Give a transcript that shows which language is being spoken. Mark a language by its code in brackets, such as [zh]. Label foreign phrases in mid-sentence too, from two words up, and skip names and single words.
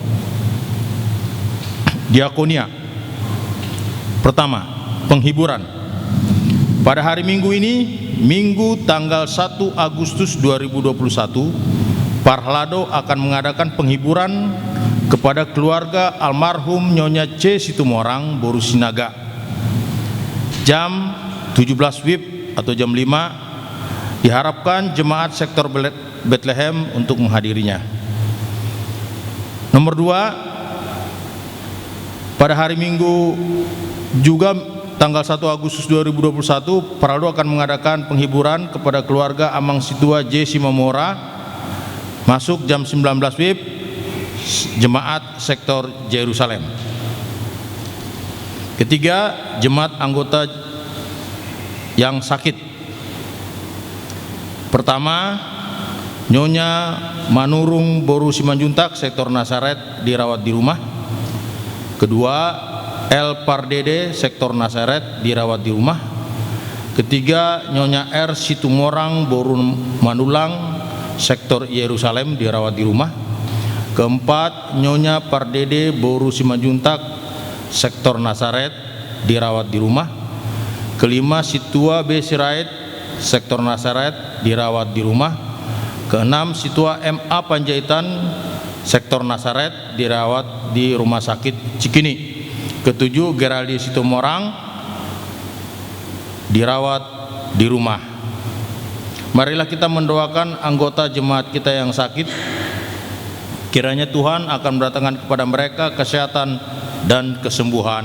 [id] Diakonia. Pertama, penghiburan. Pada hari Minggu ini, Minggu tanggal 1 Agustus 2021, Parhlado akan mengadakan penghiburan kepada keluarga almarhum Nyonya C. Situmorang Boru Sinaga. Jam 17 WIB atau jam 5, diharapkan jemaat sektor Bethlehem untuk menghadirinya. Nomor 2, pada hari Minggu juga tanggal 1 Agustus 2021, Paraldo akan mengadakan penghiburan kepada keluarga Amang Situa J. Simamora masuk jam 19 WIB, jemaat sektor Yerusalem. Ketiga, jemaat anggota yang sakit. Pertama, Nyonya Manurung Boru Simanjuntak sektor Nasaret dirawat di rumah. Kedua, El Pardede sektor Nasaret dirawat di rumah. Ketiga, Nyonya R. Situmorang Boru Manulang sektor Yerusalem dirawat di rumah. Keempat, Nyonya Pardede Boru Simanjuntak sektor Nasaret dirawat di rumah. Kelima, Situa B. Sirait sektor Nasaret dirawat di rumah. Keenam, Situa MA Panjaitan Sektor Nasaret dirawat di Rumah Sakit Cikini. Ketujuh, Geraldi Situmorang dirawat di rumah. Marilah kita mendoakan anggota jemaat kita yang sakit. Kiranya Tuhan akan mendatangkan kepada mereka kesehatan dan kesembuhan.